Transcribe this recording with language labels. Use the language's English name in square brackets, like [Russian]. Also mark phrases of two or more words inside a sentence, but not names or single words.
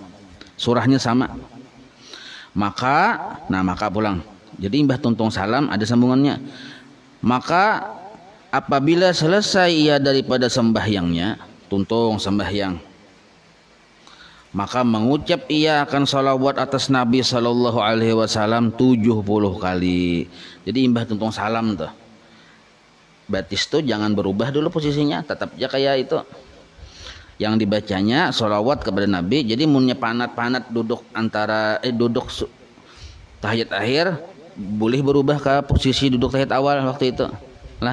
[Banjar] Surahnya sama. Maka pulang. Jadi imbah tuntung salam ada sambungannya. Maka apabila selesai ia daripada sembahyangnya, tuntung sembahyang, maka mengucap ia akan salawat atas Nabi [Arabic] sallallahu alaihi wasallam [Banjar] 70 kali. Jadi imbah tuntung salam tuh, batis tuh jangan berubah dulu posisinya, tetap aja kayak itu yang dibacanya salawat kepada Nabi. Jadi munnya panat duduk antara duduk tahiyat akhir, boleh berubah ke posisi duduk tahiyat awal waktu itu lah.